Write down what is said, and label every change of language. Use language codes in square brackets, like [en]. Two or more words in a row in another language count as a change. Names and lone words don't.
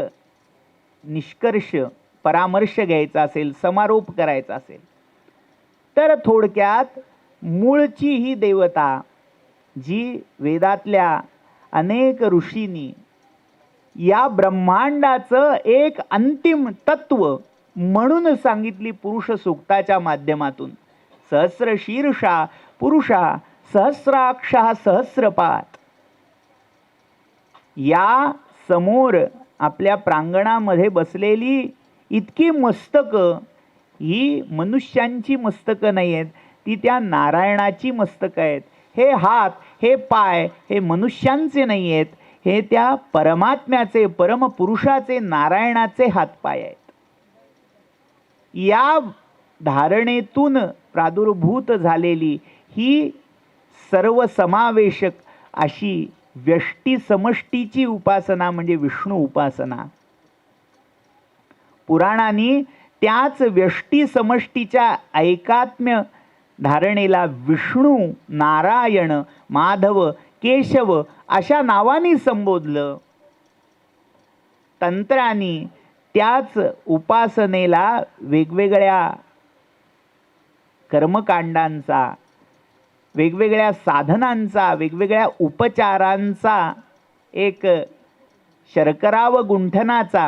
[mr] निष्कर्ष परामर्श घ्यायचा असेल, समारोप करायचा असेल, तर थोडक्यात मूळची ही देवता जी वेदातल्या अनेक ऋषींनी या ब्रह्मांडाचं एक अंतिम तत्व म्हणून सांगितली पुरुष सूक्ताच्या माध्यमातून, [sa] सहस्र शीर्षा पुरुषा सहस्राक्षा सहस्रपात, [mr] या समोर आपल्या प्रांगणामध्ये बसलेली इतकी मस्तकं ही मनुष्यांची मस्तकं नाही आहेत, ती त्या नारायणाची मस्तकं आहेत. हे हात, हे पाय हे मनुष्यांचे नाही आहेत, हे त्या परमात्म्याचे, परमपुरुषाचे, नारायणाचे हातपाय आहेत. या धारणेतून प्रादुर्भूत झालेली ही सर्वसमावेशक अशी व्यष्टी समष्टीची उपासना म्हणजे विष्णू उपासना. पुराणांनी त्याच व्यष्टी समष्टीच्या ऐकात्म्य धारणेला विष्णू, नारायण, माधव, केशव अशा नावांनी संबोधलं. तंत्रांनी त्याच उपासनेला वेगवेगळ्या कर्मकांडांचा, वेगवेगळ्या साधनांचा, वेगवेगळ्या उपचारांचा एक शर्करा व गुंठनाचा